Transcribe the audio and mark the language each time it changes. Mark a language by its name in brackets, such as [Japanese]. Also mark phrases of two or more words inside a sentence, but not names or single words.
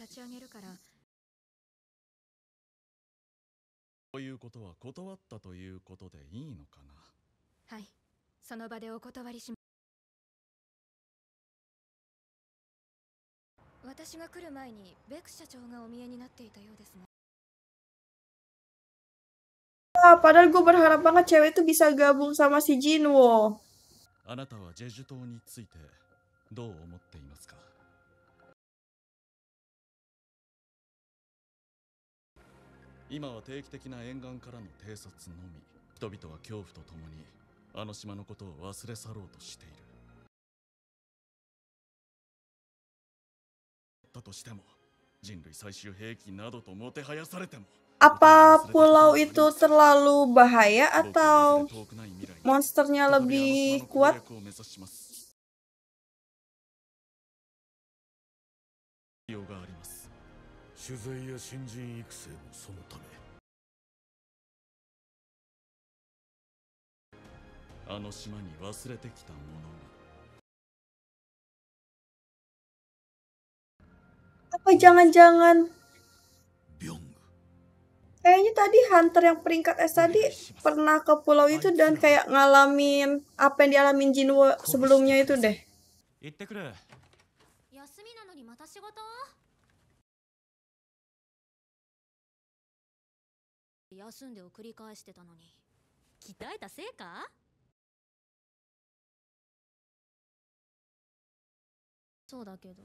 [Japanese] ということは断ったということでいいのかな。はい、その場でお断りします。私が来る前にベク社長がお見えになっていたようですね。 [Indonesian] Padahal gue berharap banget cewek itu bisa gabung sama si Jinwo. [Japanese] あなたはジェジュ島についてどう思っていますか？今は定期的な沿岸からの偵察のみ。人々は恐怖とともにあの島のことを忘れ去ろうとしている。だとしても人類最終兵器などともてはやされても。 [Indonesian] Apa pulau itu terlalu bahaya atau monsternya lebih kuat? [Japanese] 必要があります。取材や新人育成もそのため。あの島に忘れてきたものが。 [Indonesian] Apa jangan-jangan [Japanese] ビョング。 [Indonesian] kayaknya tadi hunter yang peringkat S tadi pernah ke pulau itu dan kayak ngalamin apa yang dialamin Jinwo sebelumnya itu deh. [Japanese] 行ってくる。休みなのにまた仕事？休んでを繰り返してたのに鍛えたせいか？そうだけど。